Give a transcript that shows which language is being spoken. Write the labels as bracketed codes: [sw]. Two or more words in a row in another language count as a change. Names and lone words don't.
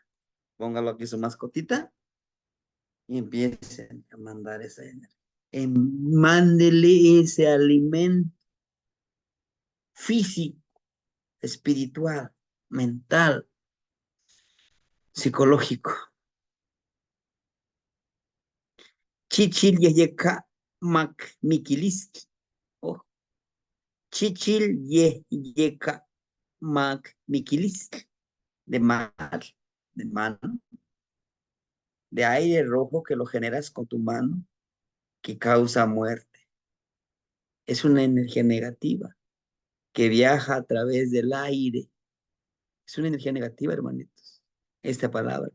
[es] Póngalo aquí su mascotita y empiecen a mandar esa energía. Mándele ese alimento físico, espiritual, mental, psicológico. [nah] Chichil yeyeka mak mikiliski. Oh, chichil yeyeka mak mikiliski. [es] De mar, de mano, de aire rojo que lo generas con tu mano, que causa muerte. Es una energía negativa que viaja a través del aire. Es una energía negativa, hermanitos, esta palabra.